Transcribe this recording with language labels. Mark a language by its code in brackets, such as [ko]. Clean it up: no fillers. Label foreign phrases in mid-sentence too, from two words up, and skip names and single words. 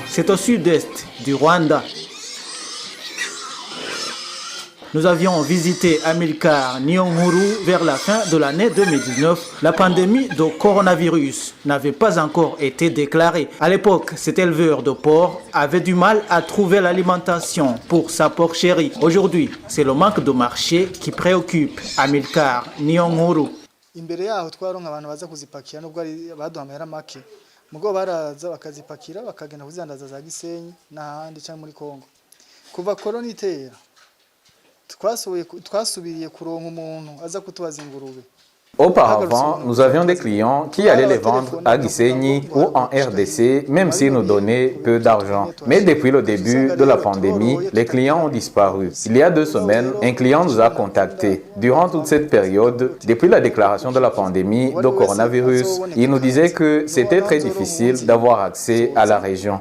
[fr] C'est au sud-est du Rwanda. Nous avions visité Amilcar Niyonkuru vers la fin de l'année 2019. La pandémie de coronavirus n'avait pas encore été déclarée. À l'époque, cet éleveur de porcs avait du mal à trouver l'alimentation pour sa porcherie. Aujourd'hui, c'est le manque de marché qui préoccupe Amilcar Niyonkuru. [rw] Imbere yaho twaronka abantu baza kuzipakira nubwo ari baduha amahera make mugo baraza bakazipakira bakagenda kuzandaza za Gisenyi n'ahandi cyangwa muri Kongo. Kuva korona itera twasubiriye kuronka umuntu aza kutubaza ingurube. [fr] Auparavant, nous avions des clients qui allaient les vendre à Gisenyi ou en RDC, même s'ils nous donnaient peu d'argent. Mais depuis le début de la pandémie, les clients ont disparu. Il y a 2 semaines, un client nous a contactés. Durant toute cette période, depuis la déclaration de la pandémie de coronavirus, il nous disait que c'était très difficile d'avoir accès à la région.